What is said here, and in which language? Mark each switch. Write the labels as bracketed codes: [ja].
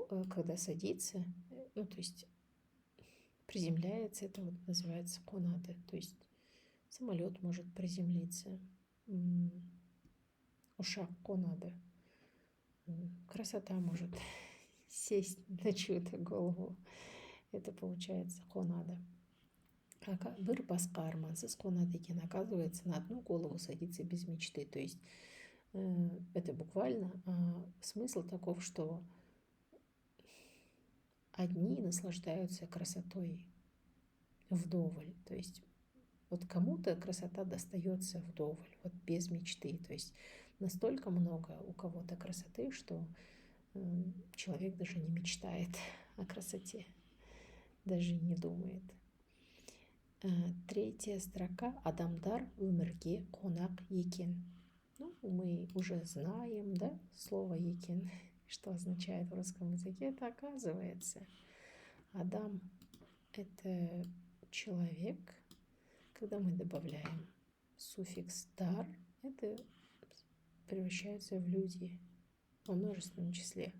[ru] Когда садится, то есть приземляется, это вот называется қонады. То есть самолет может приземлиться. [kk] Ушак қонады. [ru] Красота может сесть на чью-то голову. Это получается қонады. [kk] Бір басқа армансыз қонады екен. [ru] Оказывается, на одну голову садится без мечты. То есть это буквально смысл таков, что одни наслаждаются красотой вдоволь. То есть вот кому-то красота достается вдоволь, вот без мечты. То есть настолько много у кого-то красоты, что человек даже не мечтает о красоте, даже не думает. Третья строка. [kk] Адамдар өмірге қонақ екен. [ru] Мы уже знаем, да, слово екен, что означает в русском языке. Это оказывается. Адам — это человек. Когда мы добавляем суффикс дар, это превращается в люди во множественном числе.